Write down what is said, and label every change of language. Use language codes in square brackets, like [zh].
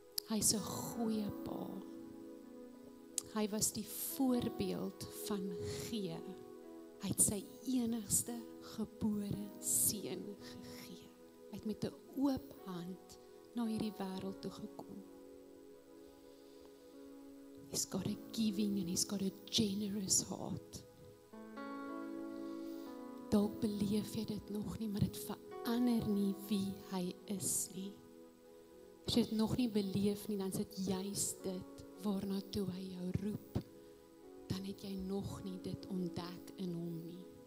[af] Hy's 'n goeie pa. Hy was die voorbeeld van gee. Hy het sy enigste gebore seun gegee. Hy het met 'n oop hand na hierdie wêreld toe gekom. [en] He's got a giving and he's got a generous heart. [af] Dalk beleef jy dit nog nie, maar dit verander nie wie hy is nie. As jy dit nog nie beleef nie, dan is dit juist dit waarna toe hy jou roep. Dan het jy nog nie dit ontdek in hom nie.